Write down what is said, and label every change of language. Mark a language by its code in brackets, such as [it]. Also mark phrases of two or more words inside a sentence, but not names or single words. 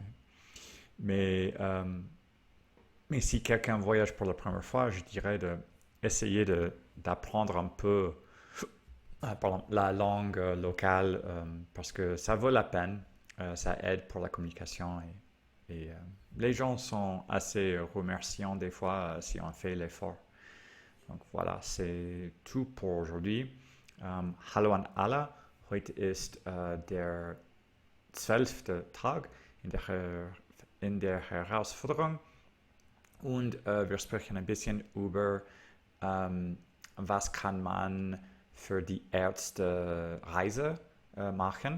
[fr] Mais, mais si quelqu'un voyage pour la première fois, je dirais d'essayer d'apprendre un peu pardon, la langue locale parce que ça vaut la peine, ça aide pour la communication et les gens sont assez remerciants des fois si on fait l'effort. Donc voilà, c'est tout pour aujourd'hui. [de] Hallo an alle, heute ist der 12. Tag in der Herausforderung und wir sprechen ein bisschen über, was kann man für die erste Reise machen.